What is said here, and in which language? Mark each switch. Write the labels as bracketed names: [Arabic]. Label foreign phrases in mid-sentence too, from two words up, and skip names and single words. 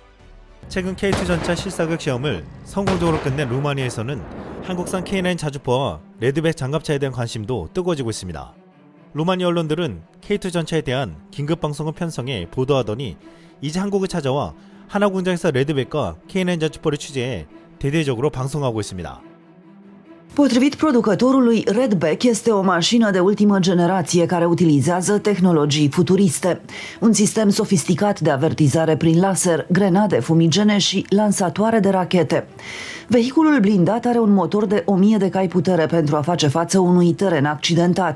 [Korean] 최근 K2 전차 실사격 시험을 성공적으로 끝낸 루마니아에서는 한국산 K9 자주포와 레드백 장갑차에 대한 관심도 뜨거워지고 있습니다. 루마니아 언론들은 K2 전차에 대한 긴급 방송을 편성해 보도하더니 이제 한국을 찾아와 하나공장에서 레드백과 K9 자주포를 취재해 대대적으로 방송하고 있습니다. [Romanian] Potrivit producătorului, Redback este o mașină de ultimă generație care utilizează tehnologii futuriste. Un sistem sofisticat de avertizare prin laser, grenade fumigene și lansatoare de rachete. Vehiculul blindat are un motor de 1000 de cai putere pentru a face față unui teren accidentat.